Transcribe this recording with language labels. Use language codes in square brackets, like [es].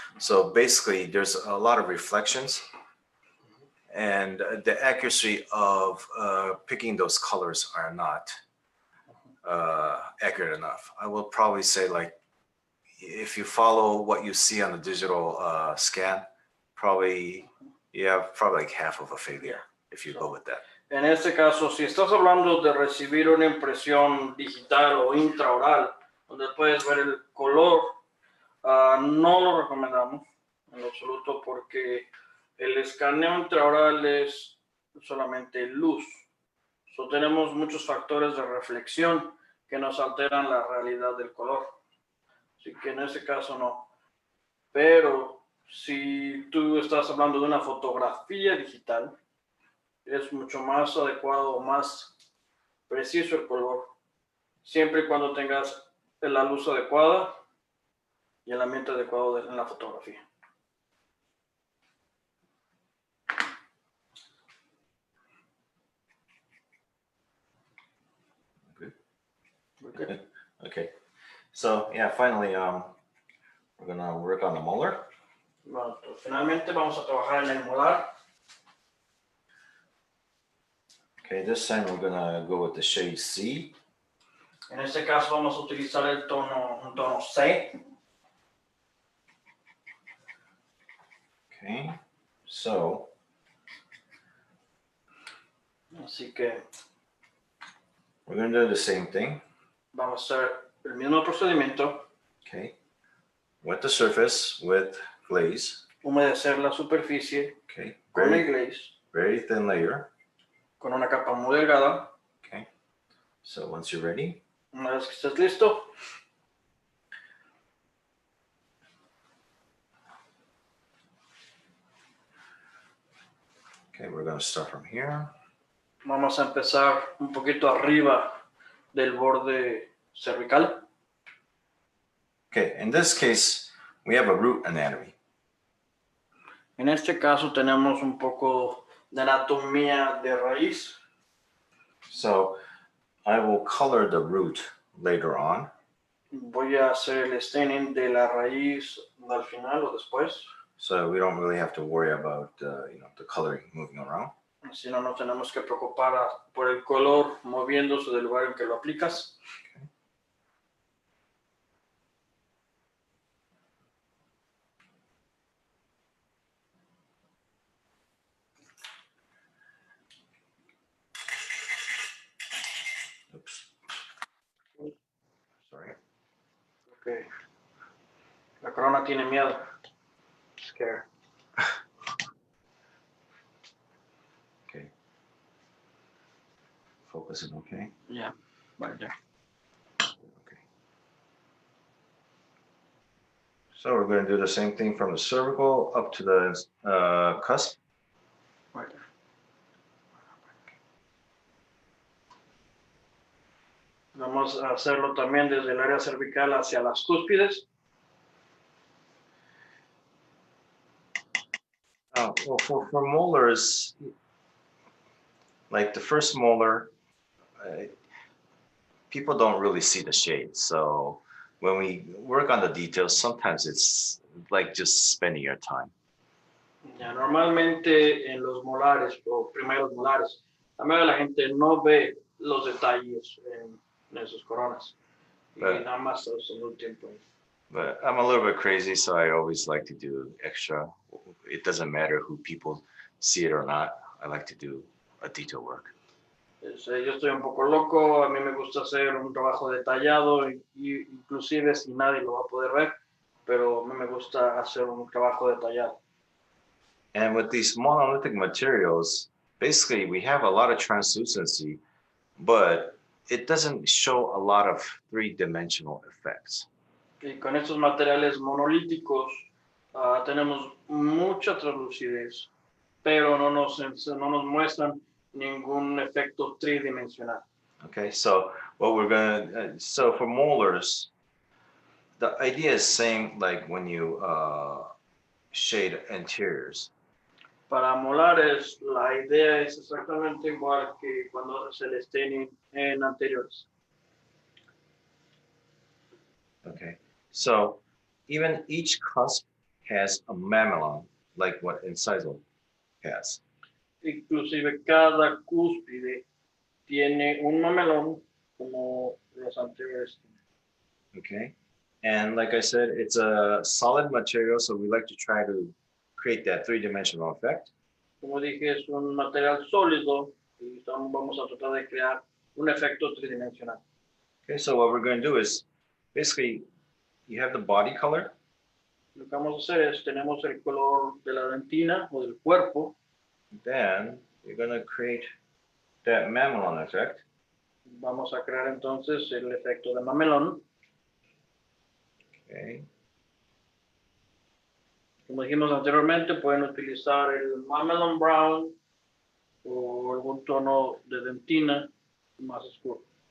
[en] So basically there's a lot of reflections, and the accuracy of picking those colors are not accurate enough. I will probably say, like, if you follow what you see on the digital scan, probably you have probably like half of a failure if you go with that. [es] En este caso, si estás hablando de recibir una impresión digital o intraoral, donde puedes ver el color, no lo recomendamos en lo absoluto porque el escaneo intraoral es solamente luz. So, tenemos muchos factores de reflexión que nos alteran la realidad del color. Así que en este caso no. Pero si tú estás hablando de una fotografía digital, es mucho más adecuado, más preciso el color, siempre y cuando tengas la luz adecuada y el ambiente adecuado en la fotografía. [en] Okay. Okay. So yeah, finally, we're gonna work on the molar. [es] Bueno, finalmente vamos a trabajar en el molar. [en] Okay, this time we're gonna go with the shade C. [es] En este caso vamos a utilizar un tono C. [en] Okay, so [es] Así que [en] we're gonna do the same thing. [es] vamos a hacer el mismo procedimiento. [en] Okay, wet the surface with glaze. [es] Humedecer la superficie [en] Okay, [es] con el glaze, [en] very thin layer. [es] con una capa muy delgada. [en] Okay, so once you're ready, [es] Una vez que estés listo, [en] okay, we're gonna start from here. [es] vamos a empezar un poquito arriba del borde cervical. [en] Okay, in this case, we have a root anatomy. [es] En este caso tenemos un poco de anatomía de raíz. [en] So I will color the root later on. [es] Voy a hacer el staining de la raíz al final o después. [en] So we don't really have to worry about the coloring moving around. [es] Así no nos tenemos que preocupar por el color moviéndose del lugar en que lo aplicas. [en] Oops. Sorry. [es] Okay. La corona tiene miedo. [en] Scare. Okay. Focus is okay. Yeah, right there. Okay. So we're going to do the same thing from the cervical up to the cusp. Right there. [es] Vamos a hacerlo también desde el área cervical hacia las cúspides. [en] Well, for molars, like the first molar, people don't really see the shade. So when we work on the details, sometimes it's like just spending your time. [es] Ya, normalmente en los molares o primeros molares, la mayoría de la gente no ve los detalles en esos coronas. Y nada más todo el tiempo. [en] But I'm a little bit crazy, so I always like to do extra. It doesn't matter who people see it or not. I like to do a detail work. [es] Yo estoy un poco loco, a mí me gusta hacer un trabajo detallado, inclusive si nadie lo va a poder ver, pero a mí me gusta hacer un trabajo detallado. [en] And with these monolithic materials, basically we have a lot of translucency, but it doesn't show a lot of three-dimensional effects. [es] Y con estos materiales monolíticos tenemos mucha translucidez, pero no nos muestran ningún efecto tridimensional. [en] Okay, so what we're gonna, so for molars, the idea is same like when you shade interiors. [es] Para molares, la idea es exactamente igual que cuando se les tiene en anteriores. [en] Okay, so even each cusp has a mamelon, like what incisal has. [es] Inclusive cada cúspide tiene un mamelón como los anteriores. [en] Okay, and like I said, it's a solid material, so we like to try to create that three-dimensional effect. [es] Como dije, es un material sólido y vamos a tratar de crear un efecto tridimensional. [en] Okay, so what we're going to do is basically you have the body color. [es] Lo que vamos a hacer es, tenemos el color de la dentina o del cuerpo. [en] Then you're going to create that mamelon effect. [es] Vamos a crear entonces el efecto de mamelón. [en] Okay. [es] Como dijimos anteriormente, pueden utilizar el mamelon brown o algún tono de dentina más oscuro.